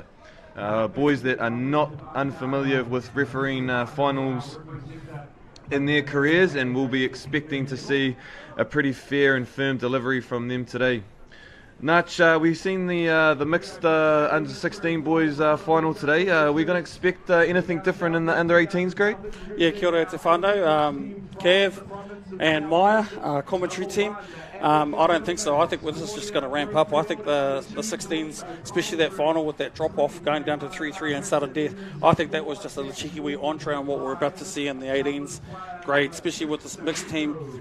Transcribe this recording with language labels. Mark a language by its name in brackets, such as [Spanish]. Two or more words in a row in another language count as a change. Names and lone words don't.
[English] Boys that are not unfamiliar with refereeing finals in their careers, and we'll be expecting to see a pretty fair and firm delivery from them today. Nach, we've seen the mixed under-16 boys final today. We're going to expect anything different in the under-18s grade? Yeah, [Māori] kia ora e te whānau. [English] Kev and Maya, commentary team. I don't think so. I think this is just going to ramp up. I think the 16s, especially that final with that drop-off going down to 3-3 and sudden death, I think that was just a cheeky wee entree on what we're about to see in the 18s grade, especially with this mixed team.